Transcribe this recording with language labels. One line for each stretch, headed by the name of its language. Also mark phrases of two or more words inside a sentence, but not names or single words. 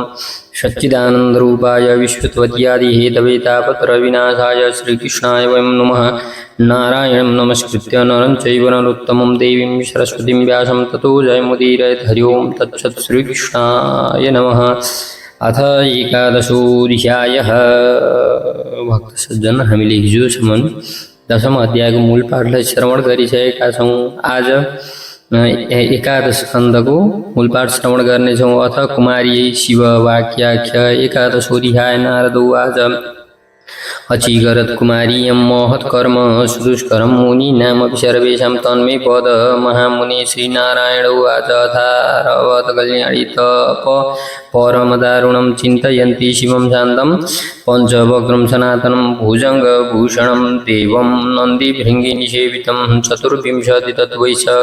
Sanskrit: सच्चिदानन्दरूपाय विश्वोत्पत्त्यादिहेतवे तापत्रयविनाशाय श्रीकृष्णाय वयं नमः। नारायणं नमस्कृत्य नरं चैव नरोत्तमं देवीं सरस्वतीं व्यासं ततो जयमुदीरयेत्। हरि ओं तत्सत्। श्रीकृष्णाय नमः। अथ एकादशोऽध्यायः।
Nepali: भक्त सज्जन, हामीले हिजोसम्म 10औं अध्यायको मूल पाठलाई श्रवण गरिसकेका छौँ। आज एकादश स्कन्धको मूल पाठ श्रवण गर्नेछौँ।
Sanskrit: अथ कुमारी शिव वाक्याख्य एकादशोऽध्याय। नारद उवाच अचीकरत् कुमारीयं महत्कर्म सुदुष्करं मुनीनामपि सर्वेषां तन्मे पद महामुने। श्रीनारायण उवाच अथारवत कल्याणी तप परमदारुणं चिन्तयन्ति शिवं शान्तं पञ्चवक्त्रं सनातनं भुजङ्गभूषणं देवं नन्दिभृङ्गिनिसेवितं चतुर्विंशतितत्त्वैः